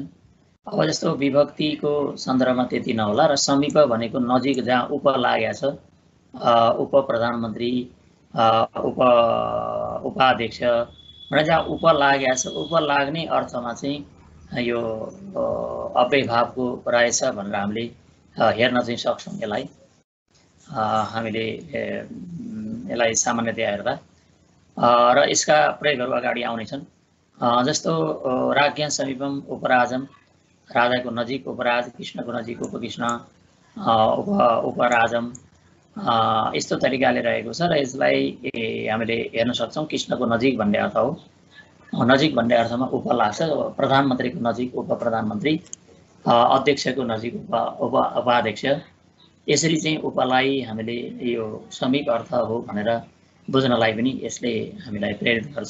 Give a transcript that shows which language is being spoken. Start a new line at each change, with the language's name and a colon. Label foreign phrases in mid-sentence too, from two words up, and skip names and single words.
Nepali: अब जस्तो विभक्तिको सन्दर्भमा त्यति नहोला र समीप भनेको नजिक जहाँ उप लागेको छ, उप प्रधानमन्त्री, उपाध्यक्ष भनेर जहाँ उप लागेको छ, उप लाग्ने अर्थमा चाहिँ यो अव्ययभावको रहेछ भनेर हामीले हेर्न चाहिँ सक्छौँ। यसलाई हामीले यसलाई सामान्यतया हेर्दा र यसका प्रयोगहरू अगाडि आउनेछन्।
Sanskrit: जस्तो राज्ञ समीपम उपराजम,
Nepali: राजाको नजिक उपराज, कृष्णको नजिक उपकृष्ण, उपराजम, यस्तो तरिकाले रहेको छ र यसलाई हामीले हेर्न सक्छौँ। कृष्णको नजिक भन्ने अर्थ हो, नजिक भन्ने अर्थमा उप लाग्छ। प्रधानमन्त्रीको नजिक उप प्रधानमन्त्री, अध्यक्षको नजिक उपाध्यक्ष, यसरी चाहिँ उपलाई हामीले यो समीप अर्थ हो भनेर बुझ्नलाई पनि यसले हामीलाई प्रेरित गर्छ।